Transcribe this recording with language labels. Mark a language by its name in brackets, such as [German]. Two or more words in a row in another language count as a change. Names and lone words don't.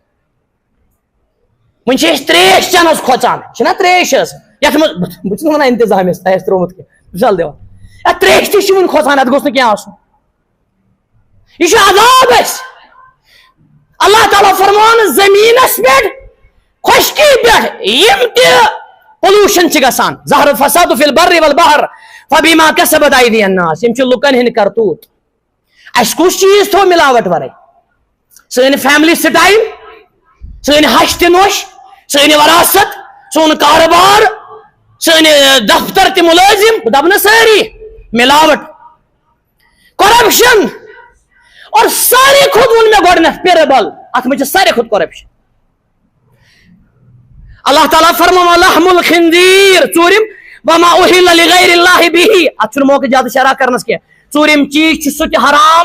[Kashmiri] وۄنۍ چھِ أسۍ تریش چٮ۪نس کھۄژان چھِنا تریش حظ یتھ منٛز بہٕ چھُس نہٕ ونان انتظام تۄہہِ آسہِ ترومُت کینٛہہ مثال دِوان یتھ تریش تہِ چھِ وُنہِ کھۄژان اتھ گوٚژھ نہٕ کینٛہہ آسُن یہ چھُ عذاب اَسہِ اللہ تعالیٰ فرماوان زٔمیٖنس پٮ۪ٹھ خۄشکی پٮ۪ٹھ یِم تہِ پولوشن چھِ گژھان [Arabic] ظہر الفساد فی البر والبحر فبما کسبت ایدی الناس [Kashmiri] یِم چھِ لُکن ہٕنٛدۍ کرتوٗت اَسہِ کُس چیٖز تھوٚو ملاوٹ ورٲے سٲنۍ فیملی سٹایل سٲنۍ ہش تہِ نوش سٲنۍ وراثت سون کارٕبار سٲنۍ دفتر تہِ مُلٲزم بہٕ دپہٕ نہٕ سٲری ملاوٹ کرپشن اور ساروی کھۄتہٕ ووٚن مےٚ گۄڈٕنیتھ پیربل اتھ منٛز چھِ ساروی کھۄتہٕ کرپشن اللہ تعالیٰ فرماوان [Arabic] لحم الخنزیر [Kashmiri] ژوٗرِم [Arabic] وما اُہِلَّ لِغَیرِ اللہِ بِہِ [Kashmiri] اتھ چھُنہٕ موقعہٕ زیادٕ شرح کرنس کینٛہہ ژوٗرِم چیٖز چھُ سُہ تہِ حرام